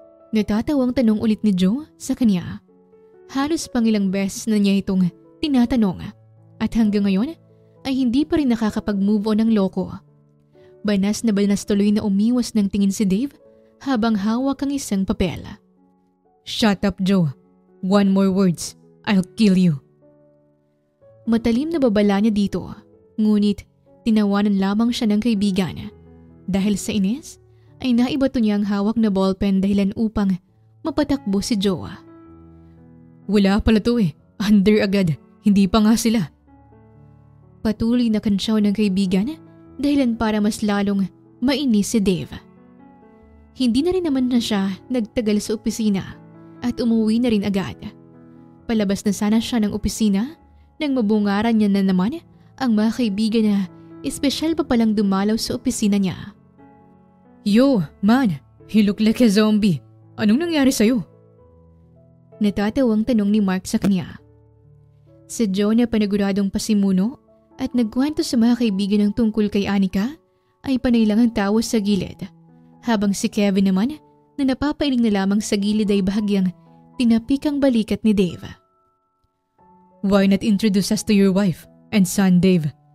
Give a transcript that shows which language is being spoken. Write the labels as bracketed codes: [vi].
[tl] Natatawang tanong ulit ni Joe sa kanya. Halos pangilang beses na niya itong tinatanong at hanggang ngayon ay hindi pa rin nakakapag-move on ng loko. Banas na banas tuloy na umiwas ng tingin si Dave habang hawak ang isang papel. [en] Shut up, Joe. One more words, I'll kill you. [tl] Matalim na babala niya dito, ngunit tinawanan lamang siya ng kaibigan. Dahil sa inis, ay naibato niya ang hawak na ballpen dahilan upang mapatakbo si Joe. Wala pala to eh. Under agad. Hindi pa nga sila. Patuloy na kansyaw ng kaibigan dahilan para mas lalong mainis si Dave. Hindi na rin naman na siya nagtagal sa opisina at umuwi na rin agad. Palabas na sana siya ng opisina nang mabungaran niya na naman ang mga kaibigan na espesyal pa palang dumalaw sa opisina niya. [en] Yo, man, you look like a zombie. [tl] Anong nangyari sa'yo? Natatawang tanong ni Mark sa kanya. Si Joe na paniguradong pasimuno at nagkwento sa mga kaibigan ng tungkol kay Anika ay panay lang ang tawa sa gilid, habang si Kevin naman na napapailing na lamang sa gilid ay bahagyang tinapik ang balikat ni Dave. [en] Why not introduce us to your wife and son, Dave?